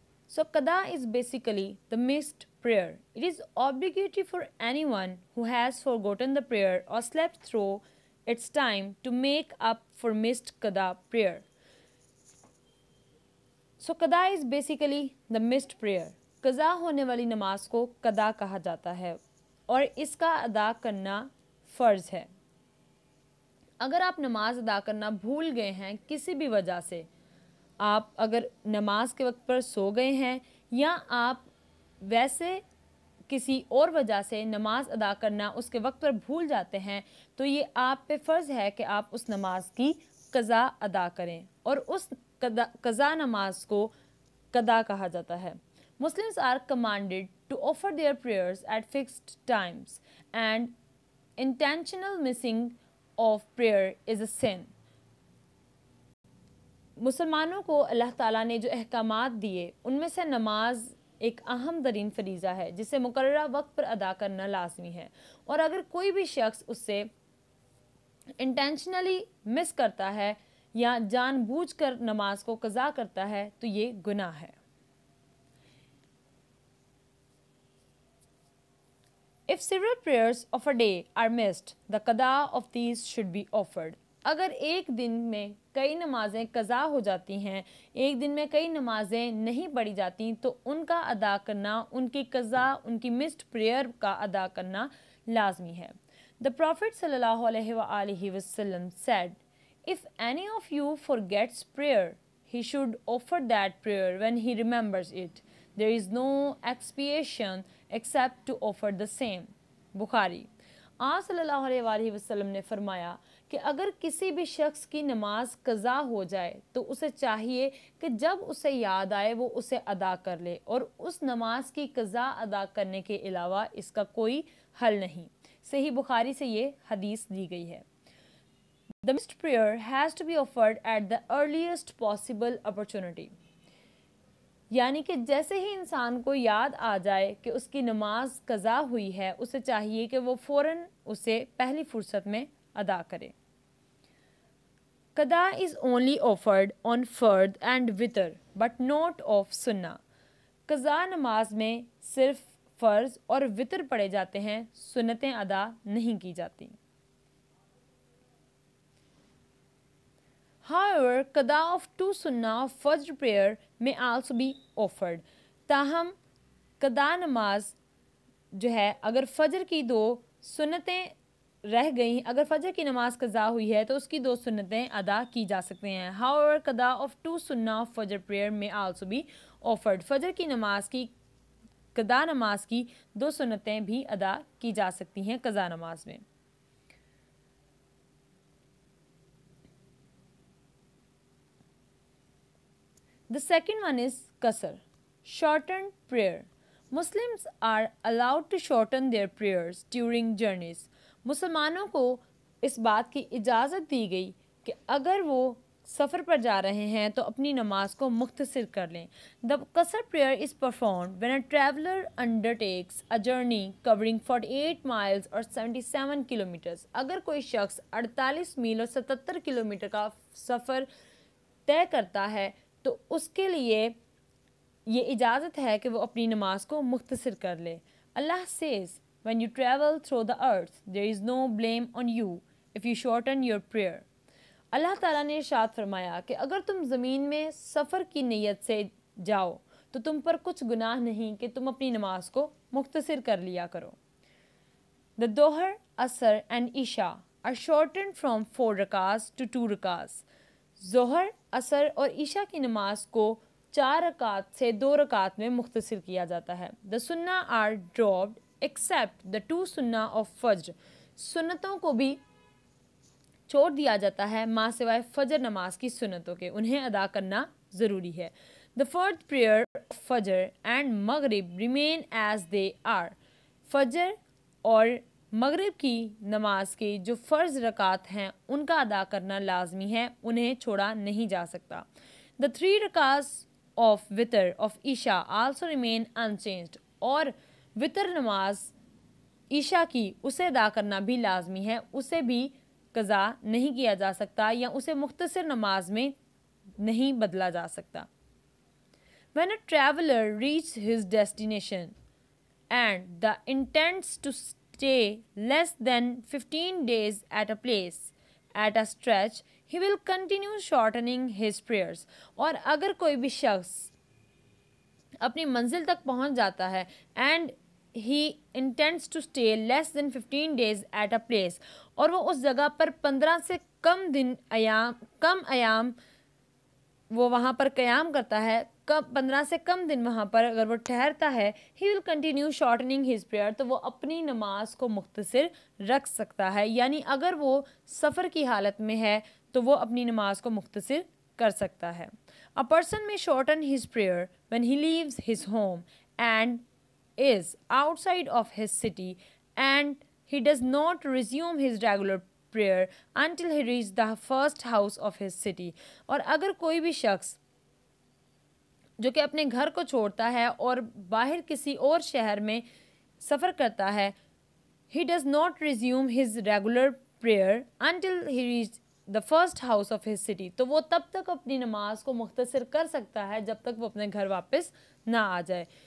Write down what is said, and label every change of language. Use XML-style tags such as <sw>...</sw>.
<en>So Qada is basically the missed prayer. It is obligatory for anyone who has forgotten the prayer or slept through its time to make up for missed Qada prayer. So Qada is basically the missed prayer.</en> <ur>قضا ہونے والی نماز کو قضا کہا جاتا ہے اور اس کا ادا کرنا فرض ہے. اگر آپ نماز ادا کرنا بھول گئے ہیں کسی بھی وجہ سے، آپ اگر نماز کے وقت پر سو گئے ہیں یا آپ ویسے کسی اور وجہ سے نماز ادا کرنا اس کے وقت پر بھول جاتے ہیں، تو یہ آپ پہ فرض ہے کہ آپ اس نماز کی قضا ادا کریں اور اس قضا نماز کو قضا کہا جاتا ہے.</ur> <en>Muslims are commanded to offer their prayers at fixed times and intentional missing of prayer is a sin.</en> <ur>مسلمانوں کو اللہ تعالیٰ نے جو احکامات دیے ان میں سے نماز ایک اہم ترین فریضہ ہے جسے مقررہ وقت پر ادا کرنا لازمی ہے، اور اگر کوئی بھی شخص اس سے</ur> <en>intentionally miss</en> <ur>کرتا ہے یا جان بوجھ کر نماز کو قضا کرتا ہے تو یہ گناہ ہے.</ur> <en>If several prayers of a day are missed, the qada of these should be offered.</en> <ur>اگر ایک دن میں کئی نمازیں قضا ہو جاتی ہیں، ایک دن میں کئی نمازیں نہیں پڑھی جاتی، تو ان کا ادا کرنا، ان کی قضا، ان کی</ur> <en>missed prayer</en> <ur>کا ادا کرنا لازمی ہے.</ur> <en>The Prophet</en> <ar>صلی اللہ علیہ وآلہ وسلم</ar> <en>said, if any of you forgets prayer, he should offer that prayer when he remembers it. There is no expiation except to offer the same.</en> <ur>بخاری. آپ صلی اللہ علیہ وآلہ وسلم نے فرمایا کہ اگر کسی بھی شخص کی نماز قضا ہو جائے تو اسے چاہیے کہ جب اسے یاد آئے وہ اسے ادا کر لے، اور اس نماز کی قضا ادا کرنے کے علاوہ اس کا کوئی حل نہیں. صحیح بخاری سے یہ حدیث دی گئی ہے.</ur> <en>The missed prayer has to be offered at the earliest possible opportunity.</en> <ur>یعنی کہ جیسے ہی انسان کو یاد آ جائے کہ اس کی نماز قضا ہوئی ہے، اسے چاہیے کہ وہ فوراً اسے پہلی فرصت میں ادا کرے.</ur> <en>قضا is only offered on فرد and witr but not of سنہ.</en> <ur>قضا نماز میں صرف فرض اور وطر پڑھے جاتے ہیں، سنتیں ادا نہیں کی جاتی.</ur> <en>However, qada of two sunnah of Fajr prayer may also be offered.</en> <ur>تاہم قضا نماز جو ہے، اگر فجر کی دو سنتیں رہ گئیں، اگر فجر کی نماز قضا ہوئی ہے تو اس کی دو سنتیں ادا کی جا سکتے ہیں.</ur> <en>However, qada of two sunnah of Fajr prayer may also be offered.</en> <ur>فجر کی نماز کی قضا نماز کی دو سنتیں بھی ادا کی جا سکتی ہیں قضا نماز میں.</ur> <en>The second one is qasr, shortened prayer. Muslims are allowed to shorten their prayers during journeys.</en> <ur>مسلمانوں کو اس بات کی اجازت دی گئی کہ اگر وہ سفر پر جا رہے ہیں تو اپنی نماز کو مختصر کر لیں.</ur> <en>The qasr prayer is performed when a traveler undertakes a journey covering 48 miles or 77 kilometers.</en> <ur>اگر کوئی شخص 48 میل اور 77 کلومیٹر کا سفر طے کرتا ہے تو اس کے لیے یہ اجازت ہے کہ وہ اپنی نماز کو مختصر کر لے.</ur> <en>Allah says, when you travel through the earth, there is no blame on you if you shorten your prayer.</en> <ur>اللہ تعالیٰ نے ارشاد فرمایا کہ اگر تم زمین میں سفر کی نیت سے جاؤ تو تم پر کچھ گناہ نہیں کہ تم اپنی نماز کو مختصر کر لیا کرو.</ur> <en>The Dhuhr, Asr and Isha are shortened from 4 rakahs to 2 rakahs.</en> <ur>ظہر، عصر اور عشاء کی نماز کو 4 رکعت سے 2 رکعت میں مختصر کیا جاتا ہے.</ur> <en>The sunnah are dropped except the 2 sunnah of fajr.</en> <ur>سنتوں کو بھی چھوڑ دیا جاتا ہے ماں سوائے فجر نماز کی سنتوں کے، انہیں ادا کرنا ضروری ہے.</ur> <en>The fourth prayer of فجر and مغرب remain as they are.</en> <ur>فجر اور مغرب کی نماز کے جو فرض رکعت ہیں ان کا ادا کرنا لازمی ہے، انہیں چھوڑا نہیں جا سکتا.</ur> <en>The 3 رکعت of وطر of عشاء also remain unchanged.</en> <ur>اور وطر نماز عشاء کی اسے ادا کرنا بھی لازمی ہے، اسے بھی قضا نہیں کیا جا سکتا یا اسے مختصر نماز میں نہیں بدلا جا سکتا.</ur> <en>When a traveler reaches his destination and the intends to stay less than 15 days at a place at a stretch, he will continue shortening his prayers.</en> <ur>اور اگر کوئی بھی شخص اپنی منزل تک پہنچ جاتا ہے</ur> <en>and he intends to stay less than 15 days at a place</en> <ur>اور وہ اس جگہ پر 15 سے کم ایام وہ وہاں پر قیام کرتا ہے، 15 سے کم دن وہاں پر اگر وہ ٹھہرتا ہے،</ur> <en>he will continue shortening his prayer</en> <ur>تو وہ اپنی نماز کو مختصر رکھ سکتا ہے. یعنی اگر وہ سفر کی حالت میں ہے تو وہ اپنی نماز کو مختصر کر سکتا ہے.</ur> <en>A person may shorten his prayer when he leaves his home and is outside of his city and he does not resume his regular prayer until he reaches the first house of his city.</en> <ur>اور اگر کوئی بھی شخص جو کہ اپنے گھر کو چھوڑتا ہے اور باہر کسی اور شہر میں سفر کرتا ہے،</ur> <en>he does not resume his regular prayer until he reaches the first house of his city</en> <ur>تو وہ تب تک اپنی نماز کو مختصر کر سکتا ہے جب تک وہ اپنے گھر واپس نہ آ جائے.</ur>